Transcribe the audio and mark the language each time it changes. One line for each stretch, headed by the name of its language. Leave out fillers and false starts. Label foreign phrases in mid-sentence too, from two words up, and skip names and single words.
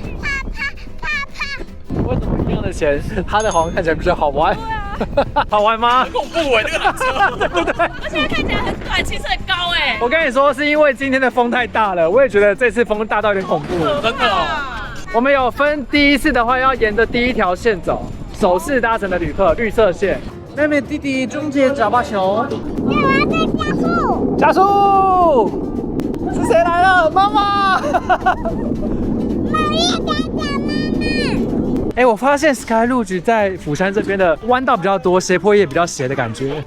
Chinese: 為什麼一樣的錢，它的好像看起來比較好玩？好玩嗎？很恐怖哎，這個缆車，對不對？而且它看起来很短，其實很高哎。我跟你說，是因為今天的風太大了，我也覺得這次風大到有點恐怖。真的哦。我们有分第一次的話，要沿着第一條線走，首次搭乘的旅客，綠色線。妹妹弟弟，終結腳把球。我要再加速。加速！是誰來了？媽媽。我也想找媽媽。哎，我發現 Sky Luge 在釜山這邊的彎道比較多，斜坡也比較斜的感覺。